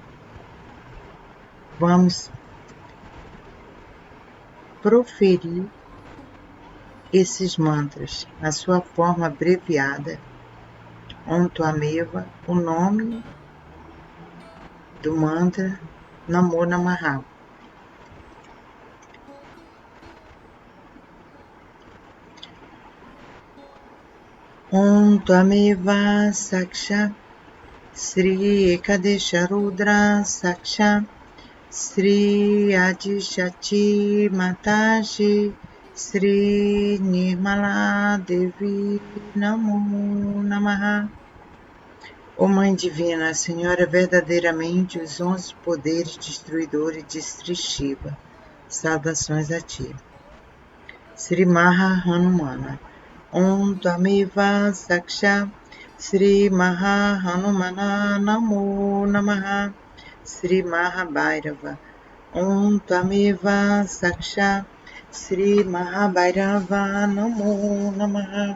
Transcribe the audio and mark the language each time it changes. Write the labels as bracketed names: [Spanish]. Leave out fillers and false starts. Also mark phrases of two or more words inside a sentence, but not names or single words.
[Portuguese] Vamos proferir esses mantras na sua forma abreviada. [Sanskrit] ॐ त्वमेव, [Portuguese] o nome do mantra [Sanskrit] नमो नमः. ॐ त्वमेव साक्षा श्री एकादश रुद्र साक्षा श्री आदि शक्ति माताशि श्री निर्मला देवी नमो नमः. [Portuguese] Ó Mãe Divina, Senhora verdadeiramente os 11 poderes destruidores de Sri Shiva. Saudações a Ti. Sri Maha Hanumana. [Sanskrit] ॐ त्वमेव साक्षा श्री महा हनुमान नमो नमः. [Portuguese] Sri Maha Bhairava. [Sanskrit] ॐ त्वमेव साक्षा श्री महा भैरव नमो नमः.